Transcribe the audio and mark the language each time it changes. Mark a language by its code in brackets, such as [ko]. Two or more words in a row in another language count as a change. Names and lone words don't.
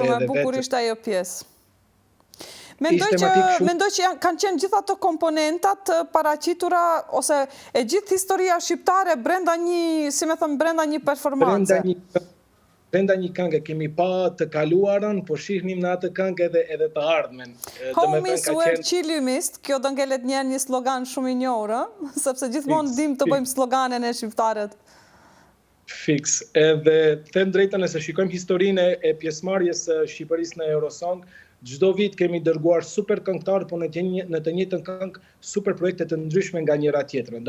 [sq] Po, shumë e bukur ishte ajo pjesë. Mendoj që kanë qenë gjitha të komponentat paraqitura ose e gjithë historia shqiptare brenda një performance. Brenda një këngë kemi pa të kaluarën, po shihnim në atë këngë edhe të ardhmen. [en] Home is where Chile mist, [sq] kjo do ngelet një slogan shumë i njohur, sepse gjithmonë dim të bëjmë sloganen e shqiptarët. Fiks. Edhe them drejtën, nëse shikojmë historinë e pjesëmarrjes së Shqipërisë në Eurosong, çdo vit kemi dërguar super këngëtarë, po në të njëjtën këngë super projekte të ndryshme nga njëra tjetra.